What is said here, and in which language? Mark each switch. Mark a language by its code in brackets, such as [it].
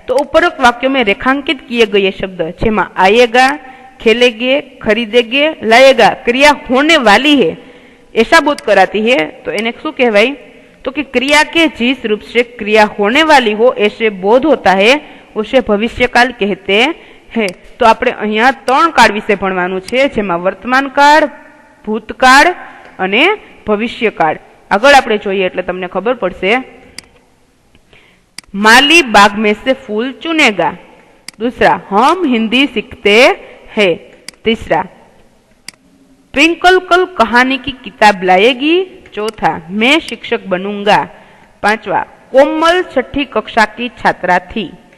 [hi] तो उपरोक्त वाक्यों में रेखांकित किए गए शब्द जेमा आएगा, खेलेंगे, खरीदेंगे, लाएगा क्रिया होने वाली है, ऐसा बोध कराती है। तो इन्हें [gu] शू कहवाय? [hi] तो कि क्रिया के जिस रूप से क्रिया होने वाली हो ऐसे बोध होता है, उसे भविष्यकाल कहते हैं। [gu] तो આપણે અહીંયા 3 કાળ વિશે ભણવાનું છે, જેમાં વર્તમાન કાળ, ભૂતકાળ અને ભવિષ્યકાળ। આગળ આપણે જોઈએ એટલે તમને ખબર પડશે। [hi] माली बाग में से फूल चुनेगा। दूसरा, हम हिंदी सीखते हैं। तीसरा, ट्विंकल कल कहानी की किताब लाएगी। चौथा, मैं शिक्षक बनूंगा। पांचवा, कोमल 6ठी कक्षा की छात्रा थी।